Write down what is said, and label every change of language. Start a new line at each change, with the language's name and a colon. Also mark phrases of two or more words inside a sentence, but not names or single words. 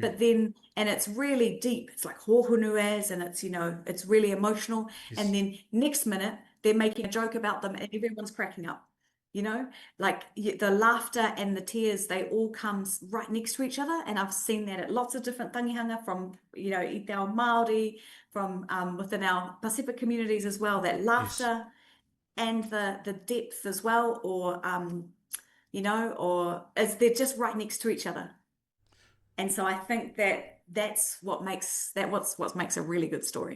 English: but then, and it's really deep, it's like hohunuas, and it's, you know, it's really emotional. Yes. And then next minute, they're making a joke about them and everyone's cracking up. You know, like the laughter and the tears, they all come right next to each other. And I've seen that at lots of different tangihanga from, you know,
Māori: i te ao Māori,
English: from within our Pacific communities as well, that laughter and the depth as well, or, you know, or as they're just right next to each other. And so I think that that's what makes what makes a really good story.